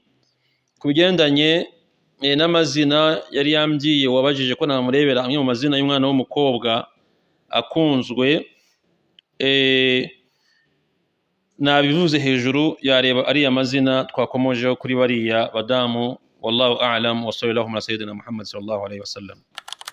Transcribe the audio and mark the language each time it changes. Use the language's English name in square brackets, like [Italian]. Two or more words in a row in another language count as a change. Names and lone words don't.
[Kinyarwanda] Ku bigendanye n'amazina yari yambwiye, wabajije ko namurebera amwe mu mazina y'umwana w'umukobwa akunzwe, nabivuze hejuru, yareba ariya mazina twakomojeho kuri bariya badamu. [Arabic] والله أعلم وصلى الله على سيدنا محمد صلى الله عليه وسلم.